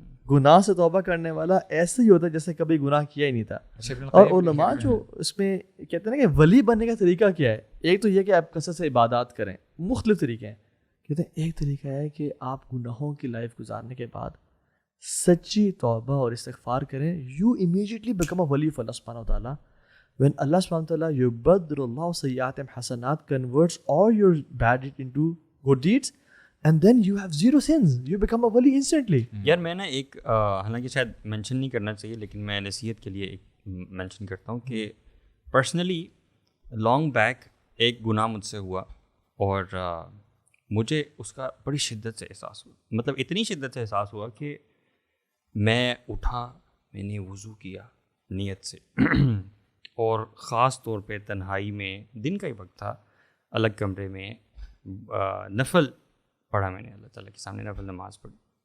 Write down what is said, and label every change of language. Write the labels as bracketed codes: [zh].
[ur] گناہ سے توبہ کرنے والا ایسے ہی ہوتا ہے جیسے کبھی گناہ کیا ہی نہیں تھا. اور علماء جو اس میں کہتے ہیں نا کہ ولی بننے کا طریقہ کیا ہے, ایک تو یہ کہ آپ کثرت سے عبادات کریں, مختلف طریقے ہیں. کہتے ہیں ایک طریقہ ہے کہ آپ گناہوں کی لائف گزارنے کے بعد سچی توبہ اور استغفار کریں. [en] You immediately become a ولی of Allah سبحانہ وتعالیٰ. when Allah subhanahu wa ta'ala [ar] yubaddilu Allah sayyi'atim hasanat, [en] converts all your bad deeds into good deeds, and then you have zero sins, you become a wali instantly. [ur] یار میں نا ایک حالانکہ شاید mention نہیں کرنا چاہیے لیکن میں نصیحت کے لیے ایک مینشن کرتا ہوں کہ پرسنلی لانگ بیک ایک گناہ مجھ سے ہوا اور مجھے اس کا بڑی شدت سے احساس ہوا. مطلب اتنی شدت سے احساس ہوا کہ میں اٹھا, میں نے وضو کیا نیت سے اور خاص طور پہ تنہائی میں, دن کا ہی وقت تھا, الگ کمرے میں نفل پڑھا میں نے, اللہ تعالیٰ کے سامنے نفل نماز پڑھی.